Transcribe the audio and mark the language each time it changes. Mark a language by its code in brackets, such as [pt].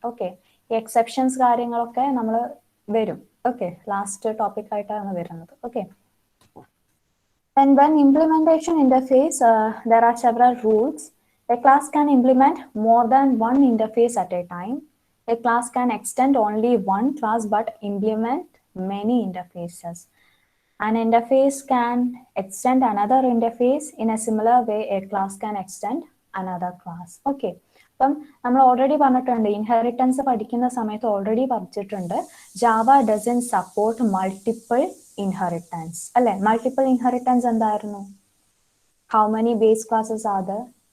[ml] Okay, exceptions കാര്യങ്ങളൊക്കെ നമ്മൾ വരും. [en] Okay, last topic [ml] ആയിട്ടാണ് വരുന്നത്. [en] Okay. And when implementation interface, there are several rules. A class can implement more than one interface at a time. A class can extend only one class but implement many interfaces. An interface can extend another interface. In a similar way, a class can extend another class. Okay. [ml] അപ്പം നമ്മൾ already പറഞ്ഞിട്ടുണ്ട്, inheritance പഠിക്കുന്ന സമയത്ത് already പഠിച്ചിട്ടുണ്ട്, [en] Java doesn't support multiple inheritance [ml] അല്ലെ. [en] multiple inheritance [ml] എന്തായിരുന്നു? [en] How many base classes are there?